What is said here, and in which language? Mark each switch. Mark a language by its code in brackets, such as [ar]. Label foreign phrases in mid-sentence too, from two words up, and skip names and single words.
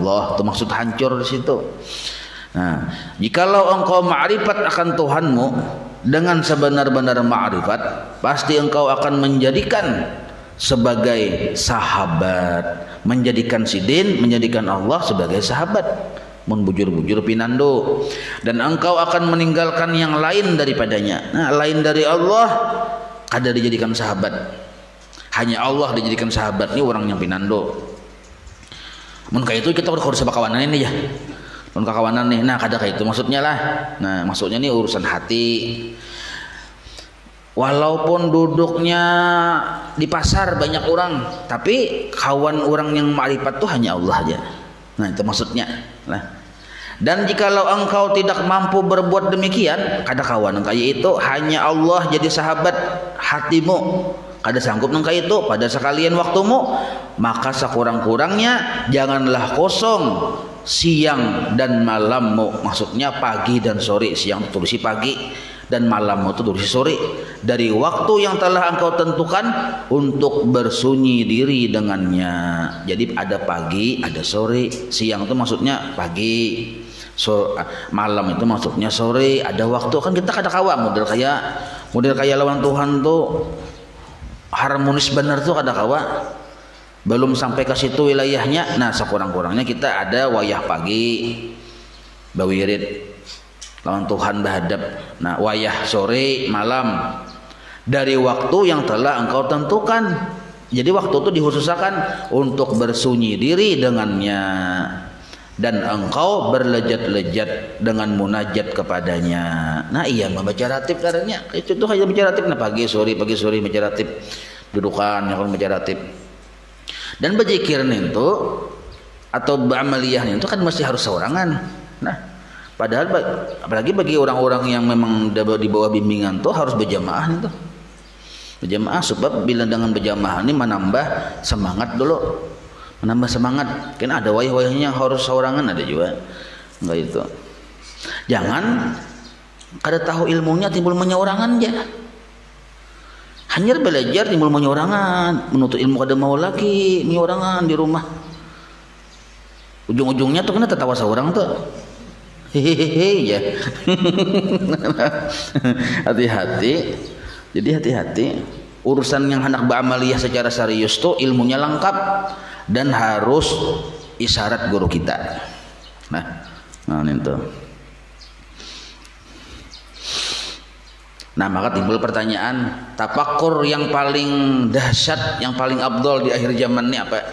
[id] Itu maksud hancur di situ. Nah, jikalau engkau ma'rifat akan Tuhanmu dengan sebenar-benar ma'rifat, pasti engkau akan menjadikan sebagai sahabat, menjadikan sidin, menjadikan Allah sebagai sahabat, [bjn] mun bujur-bujur pinando, [id] dan engkau akan meninggalkan yang lain daripadanya. Nah, lain dari Allah kada dijadikan sahabat, hanya Allah dijadikan sahabat. Ini orang yang pinando. Mun kayak itu kita harus sebakawanan ini ya. [bjn] Kakawanan nih, nah kada kayak itu [id] maksudnya lah. Nah maksudnya nih urusan hati. Walaupun duduknya di pasar banyak orang, tapi kawan orang yang ma'rifat tuh hanya Allah aja. Nah itu maksudnya lah. Dan jikalau engkau tidak mampu berbuat demikian, [bjn] kada kawan kayak itu, [id] hanya Allah jadi sahabat hatimu, [bjn] kada sanggup nang kayak itu [id] pada sekalian waktumu, maka sekurang-kurangnya janganlah kosong siang dan malammu. Maksudnya pagi dan sore. Siang itu tulis pagi dan malammu itu tulis sore, dari waktu yang telah engkau tentukan untuk bersunyi diri dengannya. Jadi ada pagi, ada sore. Siang itu maksudnya pagi, malam itu maksudnya sore. Ada waktu. [bjn] Kan kita kada kawa model kayak lawan Tuhan tuh harmonis benar tuh kada kawa. [id] Belum sampai ke situ wilayahnya. Nah sekurang-kurangnya kita [bjn] ada wayah pagi bawirid lawan Tuhan bahadap. [id] Nah wayah sore malam dari waktu yang telah engkau tentukan. Jadi waktu itu dikhususkan untuk bersunyi diri dengannya, dan engkau berlejat-lejat dengan munajat kepadanya. Nah iya membaca ratib karena itu tuh hanya baca ratib. Nah pagi sore baca ratib, dudukan yang baca ratib. Dan berzikir itu atau beramaliyah itu kan mesti harus seorangan. Nah, padahal apalagi bagi orang-orang yang memang di bawah bimbingan tuh harus berjamaah itu. Berjamaah sebab bila dengan berjamaah ini menambah semangat dulu. Menambah semangat. Kan ada wayah-wayahnya yang harus seorangan ada juga. Enggak itu. [bjn] Jangan kada tahu ilmunya timbul menyeorangan aja. Hanya belajar timbul menyorangan, menuntut ilmu kada mau lagi menyorangan di rumah. Ujung-ujungnya tuh kena tertawa seorang tuh. [id] Hehehe ya. Hati-hati. Jadi hati-hati. Urusan yang hendak beramaliyah secara serius tuh ilmunya lengkap dan harus isyarat guru kita. Nah itu. Nah maka timbul pertanyaan, tafakur yang paling dahsyat, yang paling abdol di akhir zaman ini apa?